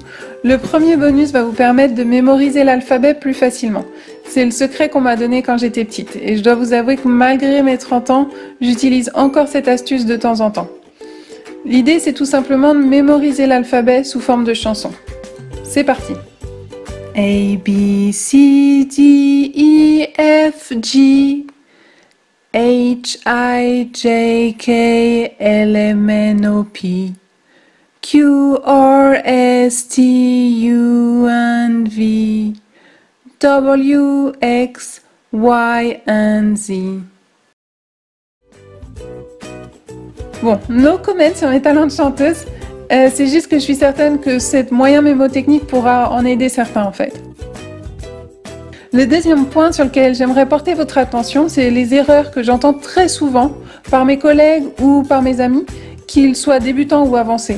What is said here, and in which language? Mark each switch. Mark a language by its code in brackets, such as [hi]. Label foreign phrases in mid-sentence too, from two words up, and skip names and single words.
[fr] Le premier bonus va vous permettre de mémoriser l'alphabet plus facilement. C'est le secret qu'on m'a donné quand j'étais petite. Et je dois vous avouer que malgré mes 30 ans, j'utilise encore cette astuce de temps en temps. L'idée, c'est tout simplement de mémoriser l'alphabet sous forme de chanson. C'est parti. A, [en] B, C, D, E, F, G, H, I, J, K, L, M, N, O, P, Q, R, S, T, U, and V, W, X, Y, and Z. [fr] Bon, [en] no comment [fr] sur mes talents de chanteuse, c'est juste que je suis certaine que cette moyen mémotechnique pourra en aider certains en fait. Le deuxième point sur lequel j'aimerais porter votre attention, c'est les erreurs que j'entends très souvent par mes collègues ou par mes amis, qu'ils soient débutants ou avancés.